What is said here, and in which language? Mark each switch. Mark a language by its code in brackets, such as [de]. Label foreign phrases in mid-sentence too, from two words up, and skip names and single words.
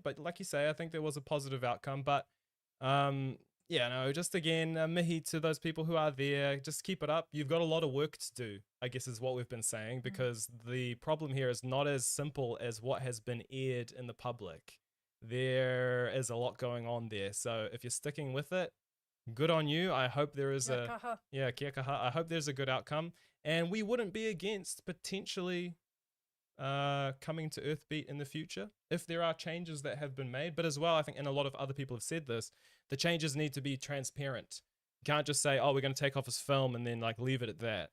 [en] But like you say, I think there was a positive outcome. But, yeah, no, just again, mihi to those people who are there. Just keep it up. You've got a lot of work to do, I guess is what we've been saying, because the problem here is not as simple as what has been aired in the public. There is a lot going on there. So if you're sticking with it, good on you. I hope there is [mi] kia kaha. [en] I hope there's a good outcome. And we wouldn't be against potentially coming to Earthbeat in the future if there are changes that have been made. But as well, I think, and a lot of other people have said this, the changes need to be transparent. You can't just say, oh, we're going to take off his film and then like leave it at that.